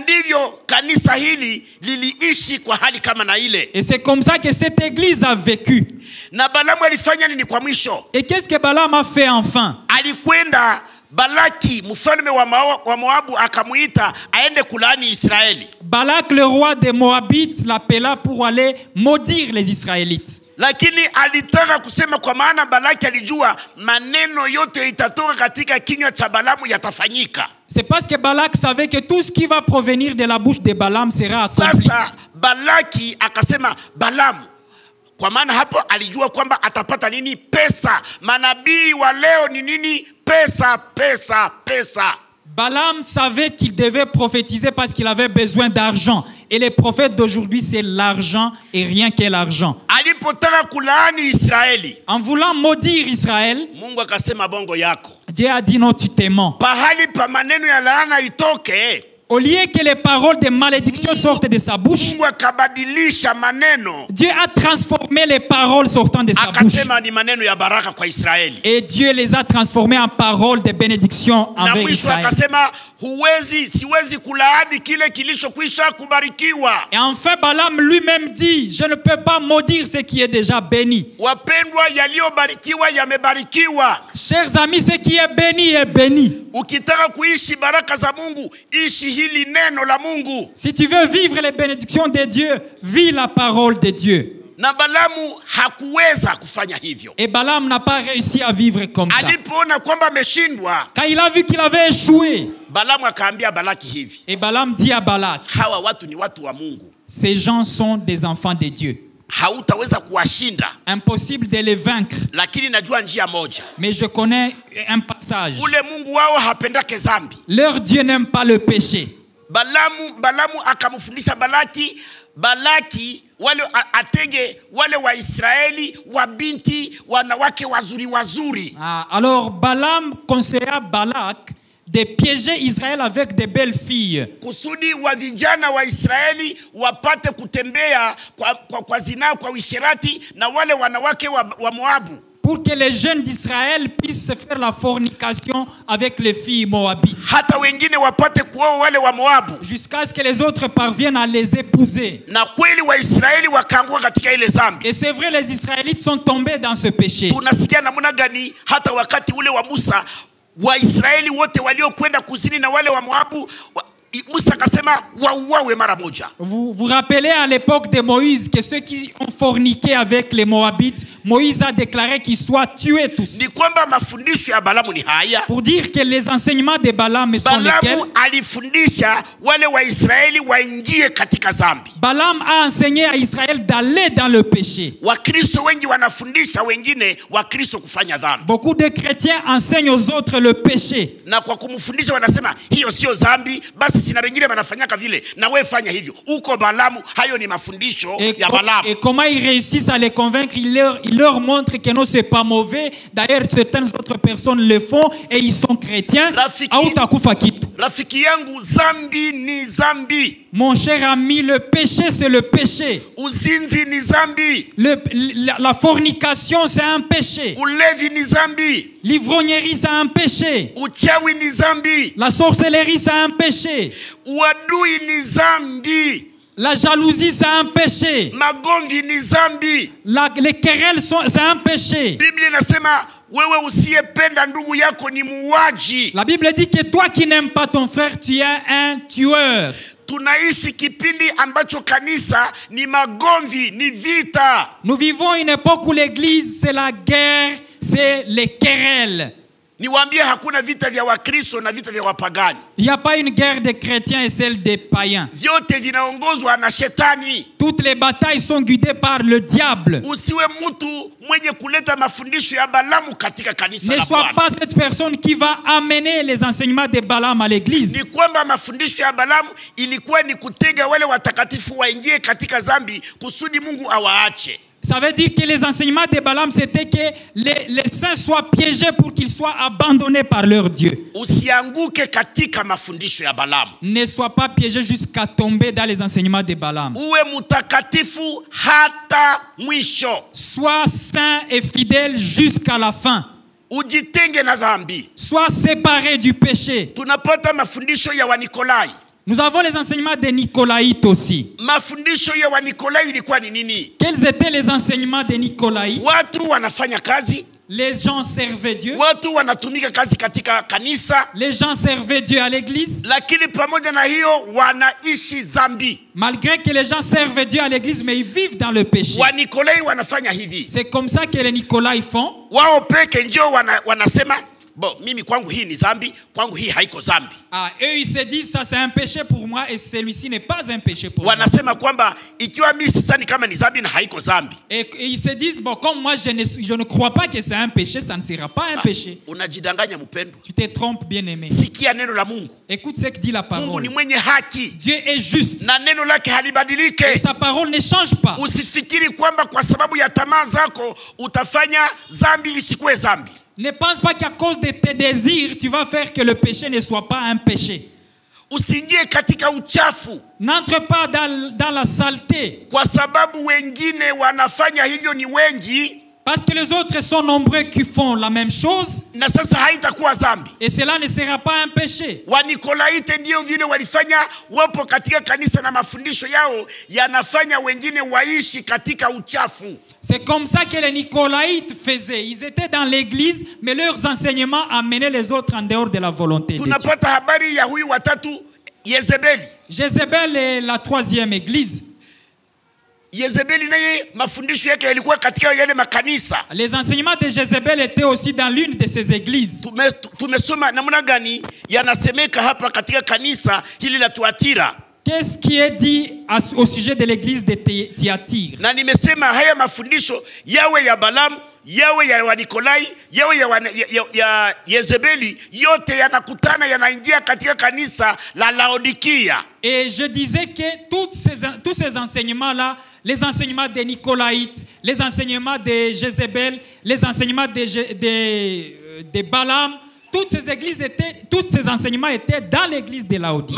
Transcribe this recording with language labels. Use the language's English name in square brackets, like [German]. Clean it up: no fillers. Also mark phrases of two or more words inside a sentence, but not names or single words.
[French] Et c'est comme ça que cette église a vécu. Et qu'est-ce que Balaam a fait enfin? [Swahili] Balaki mfalme wa Moabu akamuita aende kulaani Israeli. [French] Balak le roi des Moabites l'appela pour aller maudire les Israélites. [Swahili] Lakini alitaka kusema kwa maana Balaki alijua maneno yote itatoka katika kinywa cha Balamu yatafanyika. [French] C'est parce que Balak savait que tout ce qui va provenir de la bouche de Balaam sera accompli. [Swahili] Sasa Balaki akasema Balamu, kwa maana hapo alijua kwamba atapata nini? Pesa. Manabii wa leo ni nini? Pesa, pesa, pesa. [French] Balaam savait qu'il devait prophétiser parce qu'il avait besoin d'argent. Et les prophètes d'aujourd'hui, c'est l'argent et rien que l'argent. En voulant maudire Israël, Dieu a dit non, tu t'es mens. Au lieu que les paroles de malédiction sortent de sa bouche, [Swahili] Mungu akabadilisha maneno, [French] Dieu a transformé les paroles sortant de sa bouche. [Swahili] akasema ni maneno ya baraka kwa Israeli. [French] Et Dieu les a transformées en paroles de bénédiction [Swahili] Na [French] envers [Swahili] mwisho [French] Israël. [Swahili] akasema siwezi kulaani kile kilichokwisha kubarikiwa. [French] Et enfin, Balaam lui-même dit, je ne peux pas maudire ce qui est déjà béni. [Swahili] Wapendwa, yaliyobarikiwa yamebarikiwa. [French] Chers amis, ce qui est béni est béni. [Swahili] Ukitaka kuishi baraka za Mungu, ishi hili neno la Mungu. [French] Si tu veux vivre les bénédictions de Dieu, vis la parole de Dieu. [Swahili] Na Balamu hakuweza kufanya hivyo. [French] Et Balaam n'a pas réussi à vivre comme ça. [Swahili] Alipoona kwamba ameshindwa, [French] Quand il a vu qu'il avait échoué, [Swahili] Balamu akaambia Balaki hivi, [French] et Balaam dit à Balak, [Swahili] hawa watu ni watu wa Mungu, [French] ces gens sont des enfants de Dieu. [Swahili] hautaweza kuwashinda, [French] Impossible de les vaincre. [Swahili] lakini najua njia moja. [French] Mais je connais un passage. [Swahili] Ule Mungu wao hapendake dhambi. [French] Leur Dieu n'aime pas le péché. [Swahili] Balamu akamfundisha Balaki wale atege wale wa Israeli wa binti wanawake wazuri. [French] Alors Balaam conseilla Balak de piéger Israël avec de belles filles. [Swahili] Kusudi wa vijana wa Israeli wapate kutembea kwa zina, kwa wisherati na wale wanawake wa Moabu. [French] Pour que les jeunes d'Israël puissent faire la fornication avec les filles moabites. [Swahili] Hata wengine wapate kuoa wale wa Moabu. [French] Jusqu'à ce que les autres parviennent à les épouser. [Swahili] Na kweli wa Israeli wakaanguka katika ile dhambi. [French] Et c'est vrai, les Israélites sont tombés dans ce péché. [Swahili] Tunasikia namna gani hata wakati ule wa Musa, wa Israeli wote waliokwenda kuzini na wale wa Moabu, Musa akasema wauawe mara moja. [French] Vous vous rappelez à l'époque de Moïse que ceux qui ont forniqué avec les Moabites, Moïse a déclaré qu'ils soient tués tous. [Swahili] Ni kwamba mafundisho ya Balamu ni haya. [French] Pour dire que les enseignements de Balaam sont lesquels? [Swahili] Balamu alifundisha wale wa Israeli waingie katika dhambi. [French] Balaam a enseigné à Israël d'aller dans le péché. [Swahili] Wakristo wengi wanafundisha wengine Wakristo kufanya dhambi. [French] Beaucoup de chrétiens enseignent aux autres le péché. [Swahili] Na kwa kumfundisha wanasema hiyo sio dhambi, basi sina wengine wanafanyaka vile na wewe fanya hivyo. Uko Balamu, hayo ni mafundisho ya Balamu. [French] Et comment ils réussissent à les convaincre? Ils leur montrent que non, c'est pas mauvais. D'ailleurs, certaines autres personnes le font et ils sont chrétiens. [Swahili] Rafiki yangu, zambi ni zambi. [French] Mon cher ami, le péché c'est le péché. [Swahili] Uzinzi ni zambi. [French] La fornication c'est un péché. [Swahili] Ulevi ni zambi. [French] L'ivrognerie c'est un péché. [Swahili] Uchawi ni zambi. [French] La sorcellerie c'est un péché. [Swahili] Uadui ni zambi. [French] La jalousie c'est un péché. [Swahili] Magomvi ni zambi. [French] Les querelles c'est un péché. [Swahili] Biblia inasema wewe usiyependa ndugu yako ni muuaji. [French] La Bible dit que toi qui n'aimes pas ton frère, tu es un tueur. [Swahili] Tunaishi kipindi ambacho kanisa ni magomvi, ni vita. [French] Nous vivons une époque où l'église c'est la guerre, c'est les querelles. [Swahili] Niwaambie hakuna vita vya Wakristo na vita vya wapagani. [French] Il n'y a pas une guerre des chrétiens et celle des païens. [Swahili] Vyote vinaongozwa na shetani. [French] Toutes les batailles sont guidées par le diable. [Swahili] Usiwe mtu mwenye kuleta mafundisho ya Balamu katika kanisa la Bwana. [French] Ne sois pas cette personne qui va amener les enseignements de Balaam à l'église. [Swahili] Ni kwamba mafundisho ya Balamu ilikuwa ni kutega wale watakatifu waingie katika dhambi kusudi Mungu awaache. [French] Ça veut dire que les enseignements de Balaam, c'était que les saints soient piégés pour qu'ils soient abandonnés par leur Dieu. [Swahili] Usianguke katika mafundisho ya Balaam. [French] Ne sois pas piégé jusqu'à tomber dans les enseignements de Balaam. [Swahili] Uwe mutakatifu hata mwisho. [French] Sois saint et fidèle jusqu'à la fin. [Swahili] Ujitenge na dhambi. [French] Sois séparé du péché. [Swahili] Tunapata mafundisho ya Wanikolai. [French] Nous avons les enseignements des Nicolaïtes aussi. [Swahili] Mafundisho ya Wanikolai ilikuwa ni nini? [French] Quels étaient les enseignements des Nicolaïtes? [Swahili] Watu wanafanya kazi. [French] Les gens servaient Dieu. [Swahili] Watu wanatumika kazi katika kanisa. [French] Les gens servaient Dieu à l'église. [Swahili] Lakini pamoja na hiyo wanaishi dhambi. [French] Malgré que les gens servent Dieu à l'église, mais ils vivent dans le péché. [Swahili] Wanikolai wanafanya hivi. [French] C'est comme ça que les Nicolaïtes font. [Swahili] Wao peke ndio wanasema bon, mimi kwangu hii ni zambi, kwangu hii haiko zambi. [French] Eux ils se disent ça c'est un péché pour moi et celui-ci n'est pas un péché pour moi. [Swahili] Wanasema kwamba ikiwa mimi sisani kama ni zambi na haiko zambi. [French] Et ils se disent bon, comme moi je ne crois pas que c'est un péché, ça ne sera pas un péché. [Swahili] Unajidanganya mpendo. [French] Tu te trompes bien-aimé. [Swahili] Sikia neno la Mungu. [French] Écoute ce que dit la parole. [Swahili] Mungu ni mwenye haki. [French] Dieu est juste. [Swahili] Na neno lake halibadilike. [French] Et sa parole ne change pas. [Swahili] Usifikiri kwamba kwa sababu ya tamaa zako utafanya zambi isikuwe zambi. [French] Ne pense pas qu'à cause de tes désirs, tu vas faire que le péché ne soit pas un péché. [Swahili] Usiingie katika uchafu. [French] N'entre pas dans la saleté. [Swahili] Kwa sababu wengine wanafanya hivyo ni wengi. [French] Parce que les autres sont nombreux qui font la même chose. [Swahili] Na sasa haitakuwa dhambi. [French] Et cela ne sera pas un péché. [Swahili] Wanikolaite ndio vile walifanya, wapo katika kanisa na mafundisho yao yanafanya wengine waishi katika uchafu. [French] C'est comme ça que les Nicolaïtes faisaient. Ils étaient dans l'église, mais leurs enseignements amenaient les autres en dehors de la volonté de Dieu. [Swahili] Tunapata habari ya huyu watatu Yezebeli. [French] Jézabel est la troisième église. [Swahili] Yezebeli naye mafundisho yake yalikuwa katika yale makanisa. [French] Les enseignements de Jézabel étaient aussi dans l'une de ces églises. [Swahili] Tumesoma namna gani yanasemeka hapa katika kanisa hili la Tuatira. [French] Qu'est-ce qui est dit au sujet de l'église de Thyatire? [Swahili] Na nimesema haya mafundisho yawe ya Balaam, yawe ya Wanikolai, yawe ya Yezebeli, yote yanakutana yanaingia katika kanisa la Laodikia. [French] Et je disais que tous ces enseignements-là, les enseignements des Nicolaïtes, les enseignements de Jézabel, les enseignements de Balaam, toutes ces enseignements étaient dans l'église de Laodicée.